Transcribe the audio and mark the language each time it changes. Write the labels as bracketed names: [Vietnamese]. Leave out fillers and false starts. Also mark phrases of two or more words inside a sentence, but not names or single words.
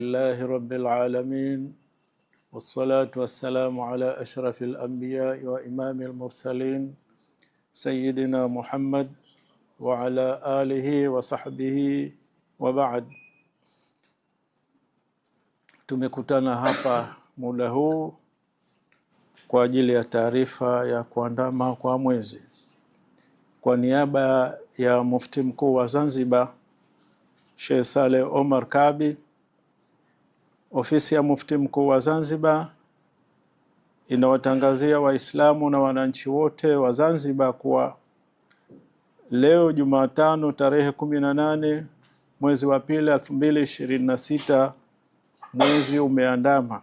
[Arabic] لله رب العالمين والصلاة والسلام على أشرف الأنبياء وإمام المرسلين سيدنا محمد وعلى آله وصحبه وبعد. [Swahili] Tumekutana hapa muda huu kwa ajili ya taarifa ya kuandama kwa mwezi. Kwa niaba ya Mufti Mkuu wa Zanzibar Sheikh Saleh Omar Kabi, ofisi ya Mufti Mkuu wa Zanzibar inawatangazia Waislamu na wananchi wote wa Zanzibar kuwa leo Jumatano tarehe 18 mwezi wa pili 2026 mwezi umeandama.